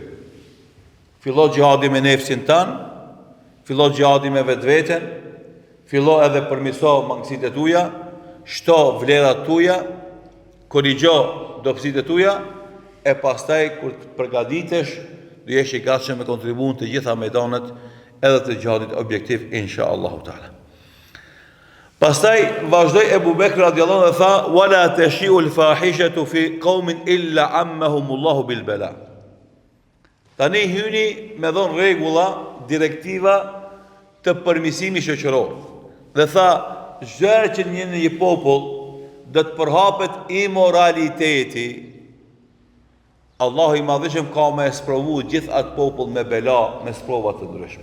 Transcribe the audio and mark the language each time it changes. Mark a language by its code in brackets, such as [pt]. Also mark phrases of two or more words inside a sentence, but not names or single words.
[sq] Fillo xhihadi me nefsin tanë, fillo xhihadi me vetveten, fillo edhe përmirëso mangësitë tuaja, shto vlerat tuaja, korrigjo dobësitë tuaja, e pastaj kur të përgatitesh, do jesh i gatshëm me kontribuon të gjitha mejdanet edhe të xhihadit objektiv [ar] إن شاء الله تعالى. [sq] Pastaj vazhdoi Ebu Bekri [ar] رضي الله عنه [sq] dhe tha: [ar] "ولا تشيع الفاحشة في قوم إلا عمهم الله بالبلاء." [sq] Tani hyni me dhon rregulla, direktiva të përmirësimit shoqëror. Dhe tha, çdo herë që në një popull do të përhapet imoraliteti, Allahu i Madhëshëm ka me sprovu gjithë atë popull me bela, me sprova të ndryshme.